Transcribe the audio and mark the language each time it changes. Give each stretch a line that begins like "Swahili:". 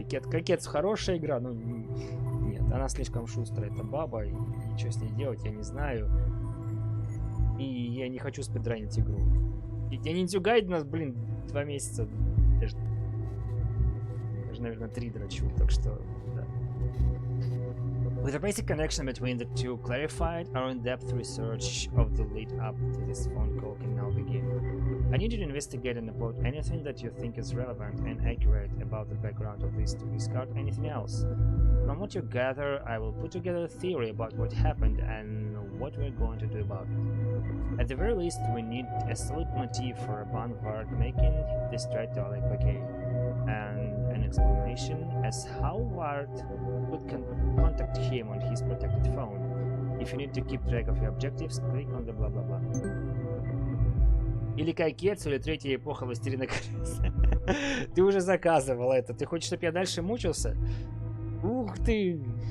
Russian: Кайкетсу хорошая игра, но нет, она слишком шустрая, это баба, и что с ней делать, я не знаю. И я не хочу спидранить игру. Я ниндзя гайд у нас, блин, 2 месяца. Даже, наверное, 3 дрочу, так что, да.
English: With a basic connection between the two clarified, our in-depth research of the lead up to this phone call can now begin. I need you to investigate and upload anything that you think is relevant and accurate about the background of this to discard anything else. From what you gather, I will put together a theory about what happened and what we're going to do about it. At the very least, we need a solid motive for Vanguard making this threat to Oleg Bakay. and an explanation as how Ward could contact him on his protected phone. If you need to keep track of your objectives, click on the blah blah blah.
Russian: Или Кайкетсу, или третья эпоха Властелина колец. Ты уже заказывал это. Ты хочешь, чтобы я дальше мучился? Ух ты!